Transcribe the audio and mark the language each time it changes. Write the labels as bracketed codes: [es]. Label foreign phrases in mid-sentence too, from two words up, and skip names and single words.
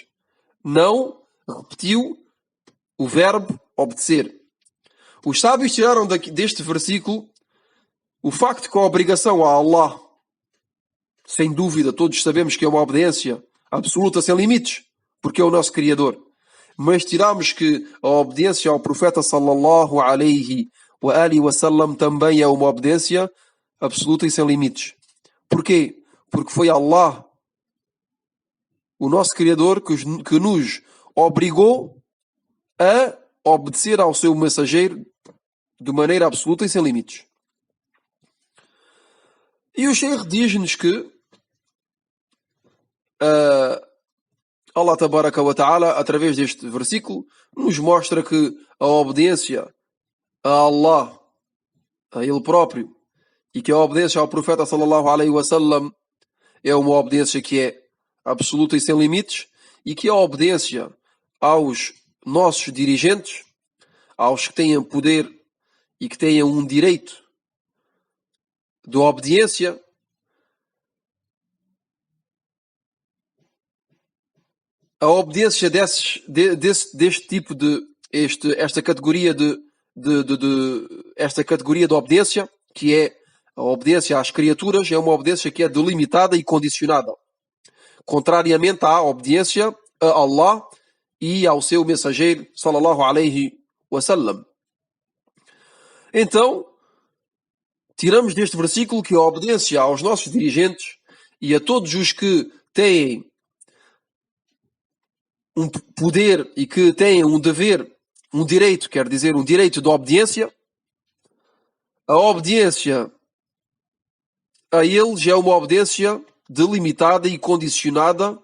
[pt] Não repetiu o verbo obedecer. Os sábios tiraram deste versículo o facto que a obrigação a Allah, sem dúvida, todos sabemos que é uma obediência absoluta, sem limites, porque é o nosso Criador. Mas tiramos que a obediência ao profeta [ar] صلى الله عليه وعلى آله وسلم [pt] também é uma obediência absoluta e sem limites. Porquê? Porque foi Allah, o nosso Criador, que nos obrigou a obedecer ao seu mensageiro de maneira absoluta e sem limites. E o Sheikh diz-nos que [ar] الله تبارك وتعالى, [pt] através deste versículo, nos mostra que a obediência a Allah, a Ele próprio, e que a obediência ao profeta [ar] صلى الله عليه وسلم [pt] é uma obediência que é absoluta e sem limites, e que a obediência aos nossos dirigentes, aos que têm poder e que têm um direito de obediência, a obediência deste tipo esta categoria esta categoria de obediência, que é a obediência às criaturas, é uma obediência que é delimitada e condicionada, contrariamente à obediência a Allah e ao seu mensageiro [ar] صلى الله عليه وسلم. [pt] Então, tiramos deste versículo que a obediência aos nossos dirigentes e a todos os que têm um poder e que têm um dever, um direito, quer dizer, um direito de obediência, a obediência a eles é uma obediência delimitada e condicionada.